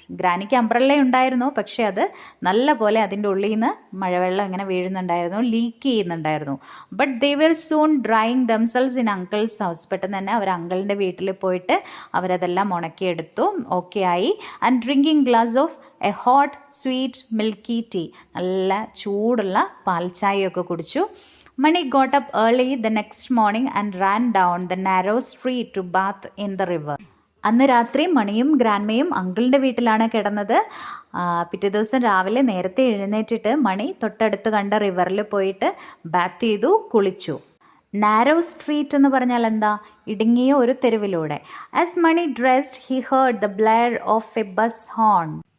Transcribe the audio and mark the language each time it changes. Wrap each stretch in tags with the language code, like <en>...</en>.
<ml>ഗ്രാനിക്ക് umbrella ഉണ്ടായിരുന്നു, പക്ഷേ അത് നല്ല പോലെ അതിൻ്റെ ഉള്ളിൽ നിന്ന് മഴവെള്ളം ഇങ്ങനെ വീഴുന്നുണ്ടായിരുന്നു, ലീക്ക് ചെയ്യുന്നുണ്ടായിരുന്നു.</ml> <en>But they were soon drying themselves in uncle's house.</en> <ml>പെട്ടെന്ന് തന്നെ അവർ അങ്കിളിൻ്റെ വീട്ടിൽ പോയിട്ട് അവരതെല്ലാം ഉണക്കിയെടുത്തു, ഓക്കെ ആയി.</ml> <en>and drinking glass of a hot sweet milky tea,</en> <ml>നല്ല ചൂടുള്ള പാൽച്ചായയൊക്കെ കുടിച്ചു.</ml> <en>Mani got up early the next morning and ran down the narrow street to bath in the river.</en> <ml>അന്ന് രാത്രി മണിയും ഗ്രാൻമയും അങ്കിളിൻ്റെ വീട്ടിലാണ് കിടന്നത്. പിറ്റേ ദിവസം രാവിലെ നേരത്തെ എഴുന്നേറ്റിട്ട് മണി തൊട്ടടുത്ത് കണ്ട റിവറിൽ പോയിട്ട് ബാത്ത് ചെയ്തു, കുളിച്ചു. നാരോ സ്ട്രീറ്റ് എന്ന് പറഞ്ഞാൽ എന്താ? ഇടുങ്ങിയ ഒരു തെരുവിലൂടെ.</ml> <en>As money dressed he heard the blare of a bus horn.</en>